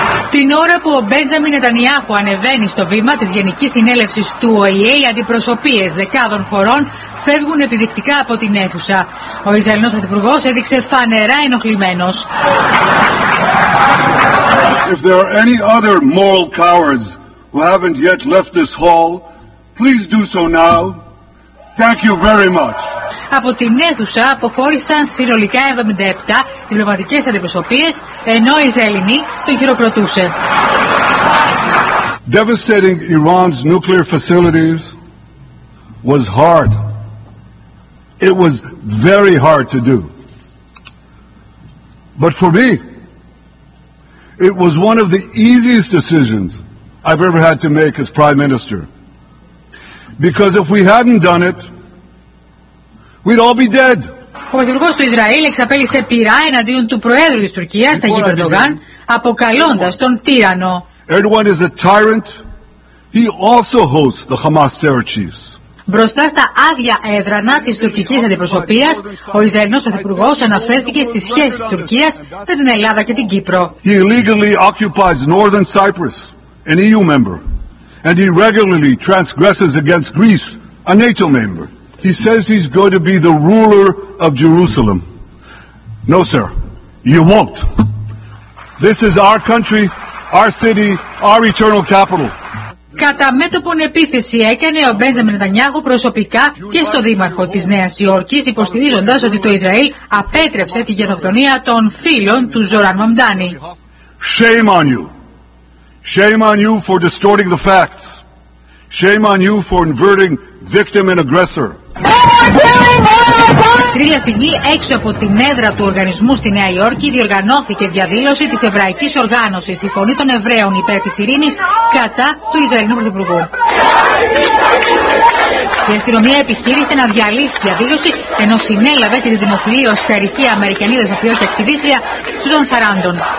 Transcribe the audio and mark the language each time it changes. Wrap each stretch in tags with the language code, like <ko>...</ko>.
<el>Τη Την ώρα που ο Μπέντζαμιν Νετανιάχου ανεβαίνει στο βήμα της Γενικής Συνέλευσης του ΟΗΕ, οι αντιπροσωπείες δεκάδων χωρών φεύγουν επιδεικτικά από την αίθουσα. Ο Ισραηλινός Πρωθυπουργός έδειξε φανερά ενοχλημένος.</el> <en>If there are any other moral cowards who haven't yet left this hall, please do so now. Thank you very much.</en> <el>Από την αίθουσα αποχώρησαν συνολικά 77 διπλωματικές αντιπροσωπείες, ενώ η Ισραηλινή τον χειροκροτούσε.</el> <en>Devastating Iran's nuclear facilities was hard. It was very hard to do. But for me, it was one of the easiest decisions I've ever had to make as Prime Minister. Because if we hadn't done it, we'd all be dead.</en> <el>Ο Πρωθυπουργός του Ισραήλ εξαπέλυσε πειρά εναντίον του Προέδρου της Τουρκίας, Ταγίπ Ερντογάν, αποκαλώντας τον τύρανο.</el> <en>Erdogan is a tyrant. He also hosts the Hamas terror chiefs.</en> <el>Μπροστά στα άδεια έδρανα της τουρκικής αντιπροσωπείας, ο Ισραηλινός Πρωθυπουργός αναφέρθηκε στις σχέσεις της Τουρκίας με την Ελλάδα και την Κύπρο.</el> <en>He illegally occupies northern Cyprus, an EU member, and he regularly transgresses against Greece, a NATO member. He says he's going to be the ruler of Jerusalem. No, sir, you won't. This is our country, our city, our eternal capital.</en> <el>Κατά μέτωπον επίθεση έκανε ο Μπέντζαμιν Νετανιάχου προσωπικά και στο δήμαρχο της Νέας Υόρκης, υποστηρίζοντας ότι το Ισραήλ απέτρεψε τη γενοκτονία των φίλων του Ζοράν Μαμντάνι.</el> <en>Shame on you. Shame on you for distorting the facts. Shame on you for inverting victim and aggressor.</en> <el>Τρίτη στιγμή έξω από την έδρα του οργανισμού στη Νέα Υόρκη διοργανώθηκε διαδήλωση της Εβραϊκής Οργάνωσης η Φωνή των Εβραίων υπέρ της ειρήνης κατά του Ισραηλινού Πρωθυπουργού. Η αστυνομία επιχείρησε να διαλύσει τη διαδήλωση ενώ συνέλαβε και τη δημοφιλή οσκαρική Αμερικανή ηθοποιός και ακτιβίστρια Σούζαν Σαράντον.</el>